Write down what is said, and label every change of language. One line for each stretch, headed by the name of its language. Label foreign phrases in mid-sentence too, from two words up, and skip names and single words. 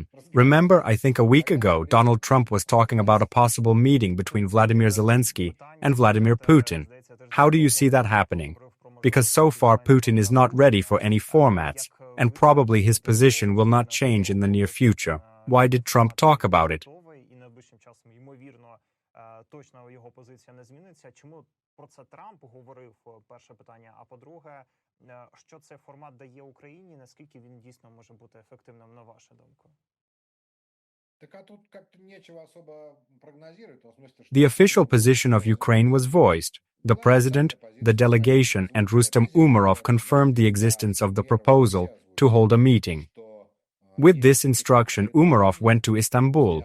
English: Remember, I think a week ago, Donald Trump was talking about a possible meeting between Vladimir Zelenskyy and Vladimir Putin. How do you see that happening? Because so far Putin is not ready for any formats, and probably his position will not change in the near future. Why did Trump talk about it?
Ukrainian: Точно його позиція не зміниться. Чому про це Трамп говорив? Перше питання. А по-друге, що цей формат дає Україні? Наскільки він дійсно може бути ефективним, на вашу думку?
English: The official position of Ukraine was voiced. The president, the delegation, and Rustem Umerov confirmed the existence of the proposal to hold a meeting. With this instruction, Umerov went to Istanbul.